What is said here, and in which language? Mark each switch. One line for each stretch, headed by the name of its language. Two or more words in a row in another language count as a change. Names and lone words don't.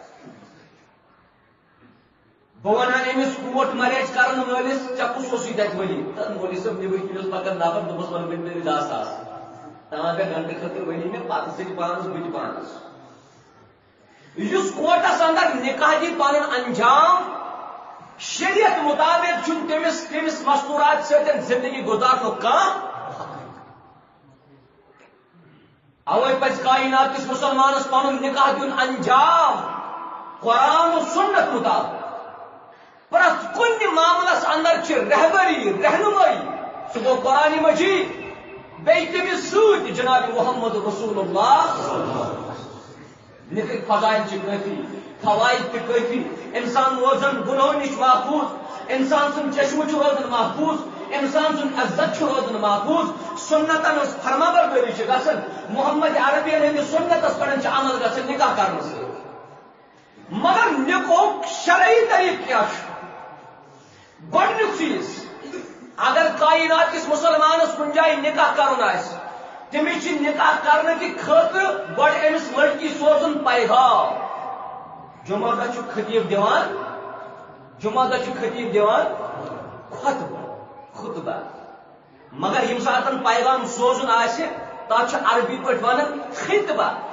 Kashmiri: بہٕ ونہا أمِس کوٹ مریج کرن وٲلِس ژےٚ کُس اوسُے تتہِ ولی مولوی صٲب نیبرۍ کِنۍ اوس پکان نفر دوٚپمس وۄنۍ ؤنۍ مےٚ 10 ساس تام گٔے گنٹہٕ خٲطرٕ ؤنی مےٚ پتہٕ ژٕ تہِ پانس بہٕ تہِ پانس یُس کوٹس اندر نکاح دی پنُن انجام شریعت مطابق چھُنہٕ تٔمِس مستورات سۭتۍ زندگی گزارنُک کانٛہہ اوے پزِ کائنات کس مسلمانس پنُن نکاح دیُن انجام قرآن و سنت مطابق پرٛٮ۪تھ کُنہِ معاملس اندر چھِ رہبری رہنمائی سُہ گوٚو قرآن مجید بیٚیہِ تٔمِس سۭتۍ جناب محمد رسول اللہ نکاح فضائل چھِ کٲفی فوائد تہِ کٲفی انسان روزن گناہو نِش محفوظ انسان سُنٛد چشمہٕ چھُ روزان محفوظ انسان سُنٛد عزت چھُ روزان محفوظ سنتن ہٕنٛز فرما بردٲری چھِ گژھان محمد عربین ہٕنٛدِس سنتس پٮ۪ٹھ چھِ عمل گژھان نکاح کرنہٕ سۭتۍ مگر نکاحُک شرعی طریقہٕ کیٛاہ چھُ گۄڈنیُک چیٖز اگر کائنات کِس مسلمانس کُنہِ جایہِ نکاح کرُن آسہِ تٔمِس چھِ نکاح کرنہٕ کہِ خٲطرٕ گۄڈٕ أمِس لڑکی سوزُن پیغام جمعہ دۄہ چھُ خطیب دِوان خطبہ مگر ییٚمہِ ساتن پیغام سوزُن آسہِ تتھ چھُ عربی پٲٹھۍ ونان خطبہ